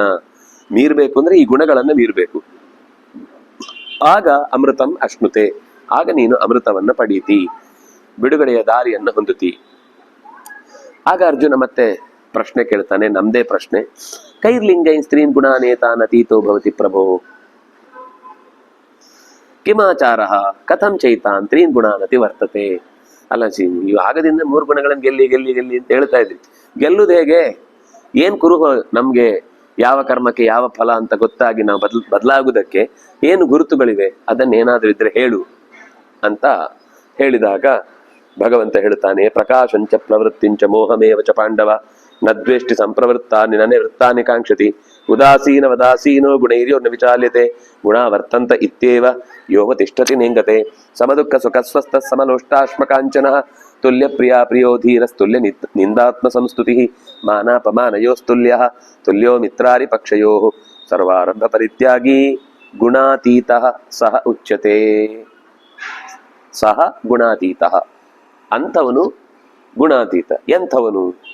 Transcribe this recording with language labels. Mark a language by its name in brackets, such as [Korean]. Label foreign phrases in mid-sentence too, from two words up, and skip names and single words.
[Kannada] ಜಗತ್ತನ್ನ ಮೀರ್ಬೇಕು ಅಂದ್ರೆ ಈ ಗುಣಗಳನ್ನು ಮೀರ್ಬೇಕು. ಆಗ [Sanskrit] ಅಮೃತಂ ಅಶ್ನುತೆ, [Kannada] ಆಗ ನೀನು ಅಮೃತವನ್ನ ಪಡೀತಿ, ಬಿಡುಗಡೆಯ ದಾರಿಯನ್ನು ಹೊಂದುತ್ತಿ. ಆಗ ಅರ್ಜುನ ಮತ್ತೆ ಪ್ರಶ್ನೆ ಕೇಳ್ತಾನೆ, ನಮ್ದೇ ಪ್ರಶ್ನೆ. [Sanskrit] ಕೈರ್ಲಿಂಗೈ ಸ್ತ್ರೀನ್ ಗುಣಾನೇತಾನ್ ಅತೀತೋ ಭವತಿ ಪ್ರಭೋ ಕಿಮಾಚಾರ ಕಥಂ ಚೈತಾನ್ ತ್ರೀನ್ ಗುಣಾನತಿ ವರ್ತತೆ. [Kannada] ಅಲ್ಲ ನೀವು ಆಗದಿಂದ 3 ಗುಣಗಳನ್ನು ಗೆಲ್ಲಿ ಗೆಲ್ಲಿ ಗೆಲ್ಲಿ ಅಂತ ಹೇಳ್ತಾ ಇದ್ರಿ, ಗೆಲ್ಲುದು ಹೇಗೆ? ಏನ್ ಕುರುಹು ನಮ್ಗೆ? ಯಾವ ಕರ್ಮಕ್ಕೆ ಯಾವ ಫಲ ಅಂತ ಗೊತ್ತಾಗಿ ನಾವು ಬದಲಾಗುವುದಕ್ಕೆ ಏನು ಗುರುತುಗಳಿವೆ? ಅದನ್ನೇನಾದ್ರೂ ಇದ್ರೆ ಹೇಳು ಅಂತ ಹೇಳಿದಾಗ ಭಗವಂತ ಹೇಳ್ತಾನೆ, [Sanskrit] ಪ್ರಕಾಶಂಚ ಪ್ರವೃತ್ತಿಂಚ ಮೋಹಮೇವ ಚ ಪಾಂಡವ ನ ದ್ವೇಷ್ಟಿ ಸಂಪ್ರವೃತ್ತಾನಿ ನನೆ ವೃತ್ತಾನಿ ಕಾಂಕ್ಷತಿ ಉದಾಸೀನ ವದಾಸೀನೋ ಗುಣೈರ್ಯೋರ್ನ ವಿಚಾಲ್ಯತೆ ಗುಣ ವರ್ತಂತ ಇತ್ಯೇವ ಯೋಹ ತಿಷ್ಠತಿ ನೇಂಗತೆ ಸಮದುಃಖ ಸುಖಸ್ವಸ್ಥ ಸಮಲೋಷ್ಟಾಶ್ಮಕಾಂಚನ ತುಲ್ಯ ಪ್ರಿಯಾ ಪ್ರಿಯೋ ಧೀರಸ್ತುಲ್ಯ ನಿಂದಾತ್ಮ ಸಂಸ್ತುತಿ ಮಾನಾಪಮಾನಯೋಸ್ತುಲ್ಯ ತುಲ್ಯೋ ಮಿತ್ರಾರಿ ಪಕ್ಷಯೋ ಸರ್ವಾರಂಭ ಪರಿತ್ಯಾಗಿ ಗುಣಾತೀತ ಸಹ ಉಚ್ಯತೆ. ಸಹ ಗುಣಾತೀತ, [Kannada] ಅಂಥವನು ಗುಣಾತೀತ. ಎಂಥವನು?